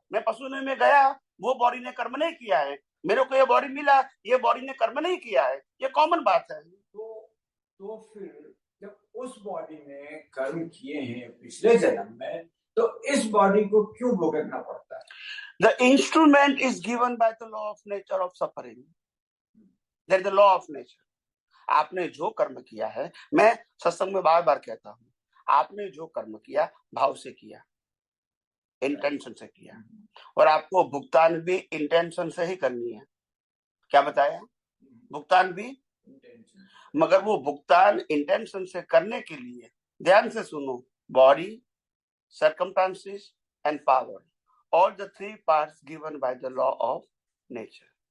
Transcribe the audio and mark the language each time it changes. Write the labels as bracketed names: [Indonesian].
[Hindi] मैं पशु में गया, वो बॉडी ने कर्म नहीं किया है. मेरे को ये बॉडी मिला, ये बॉडी ने कर्म नहीं किया है. ये कॉमन बात है. तो फिर जब उस बॉडी ने कर्म किए हैं पिछले जन्म में, तो इस बॉडी को क्यों भुगतना पड़ता है? [English] The instrument is given by the law of nature of suffering. There is the law of nature. [Hindi] आपने जो कर्म किया है, मैं सत्संग में बार बार कहता हूँ, आपने जो कर्म किया भाव से किया, इंटेंशन से किया, और आपको भुगतान भी इंटेंशन से ही करनी है. क्या बताया? भुगतान भी, मगर वो भुगतान इंटेंशन से करने के लिए ध्यान से सुनो, body, [English] Circumstances and power, all the three parts given by the law of nature.